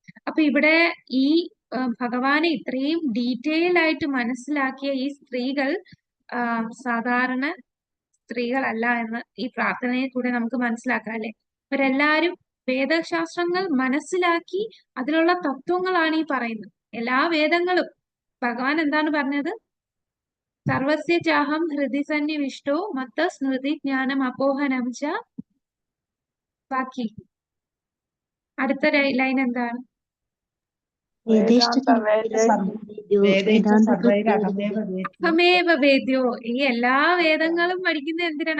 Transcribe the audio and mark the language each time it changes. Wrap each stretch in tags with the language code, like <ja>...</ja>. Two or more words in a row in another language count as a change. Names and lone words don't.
<ml>അപ്പൊ ഇവിടെ ഈ ഭഗവാനെ ഇത്രയും ഡീറ്റെയിൽ ആയിട്ട് മനസ്സിലാക്കിയ ഈ സ്ത്രീകൾ സാധാരണ സ്ത്രീകളല്ല എന്ന് ഈ പ്രാർത്ഥനയിൽ കൂടെ നമുക്ക് മനസ്സിലാക്കാം അല്ലെ. ഇവരെല്ലാരും വേദശാസ്ത്രങ്ങൾ മനസ്സിലാക്കി അതിലുള്ള തത്വങ്ങളാണ് ഈ പറയുന്നത്. എല്ലാ വേദങ്ങളും ഭഗവാൻ എന്താണ് പറഞ്ഞത്?</ml> <sa>സർവസ്യ ചാഹം ഹൃദി സന്നിവിഷ്ടോ മത്ത സ്മൃതി ജ്ഞാനം അപോഹനം ച.</sa> <ml>ബാക്കി അടുത്ത ലൈൻ എന്താണ്?</ml> <sa>അഹമേവ വേദ്യോ.</sa> <ml>ഈ എല്ലാ വേദങ്ങളും പഠിക്കുന്നത് എന്തിനാണ്?</ml>